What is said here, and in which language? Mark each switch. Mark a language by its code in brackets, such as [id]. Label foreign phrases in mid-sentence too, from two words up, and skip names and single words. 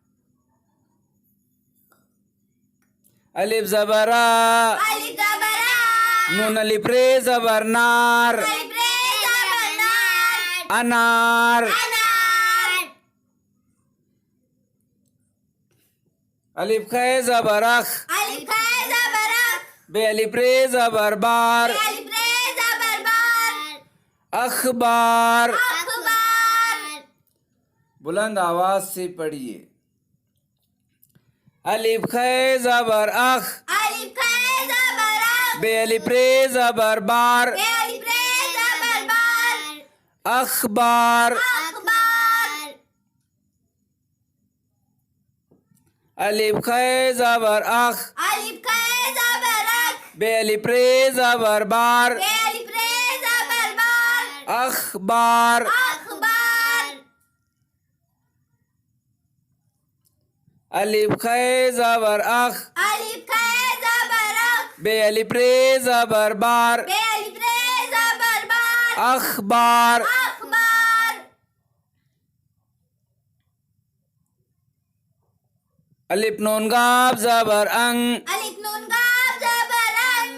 [hi] अलिफ ज़बरा, अलिफ ज़बरा, नून अलिफ रे ज़बर नार, अलिफ रे ज़बर नार, अनार। अनार। अलिफ खे ज़बर अख, अलिफ खे ज़बर अख, बे अलिफ रे ज़बर बार, अलिफ रे ज़बर बार, अखबार। अखबार। बुलंद आवाज से पढ़िए। अलिफ खे ज़बर अख, अलिफ खे ज़बर अख, बे अलिफ रे ज़बर बार, बे अलिफ रे ज़बर बार, अखबार। अखबार। अलिफ खे ज़बर अख, अलिफ खे ज़बर अख, बे अलिफ रे ज़बर बार, बे अलिफ रे ज़बर बार, अखबार। अखबार। अलिफ खे ज़बर अख, अलिफ खे ज़बर अख, बे अलिफ रे ज़बर बार, बे अलिफ रे ज़बर बार, अखबार। अखबार। अलिफ नून गाफ ज़बर अंग, अलिफ नून गाफ ज़बर अंग,